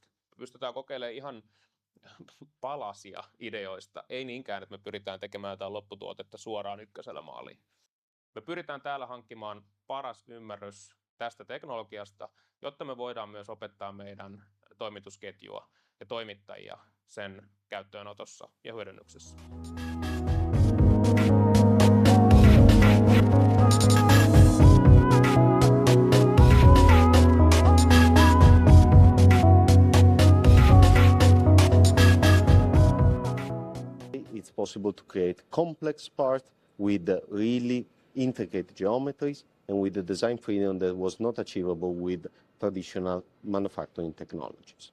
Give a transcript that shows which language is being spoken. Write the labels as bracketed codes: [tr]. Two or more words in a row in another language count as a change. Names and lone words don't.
[fi] Me pystytään kokeilemaan ihan palasia ideoista, ei niinkään, että me pyritään tekemään jotain lopputuotetta suoraan ykkösellä maaliin. Me pyritään täällä hankkimaan paras ymmärrys tästä teknologiasta, jotta me voidaan myös opettaa meidän toimitusketjua ja toimittajia sen käyttöönotossa ja hyödynnyksessä. [en] It's possible to create complex parts with really intricate geometries and with the design freedom that was not achievable with traditional manufacturing technologies.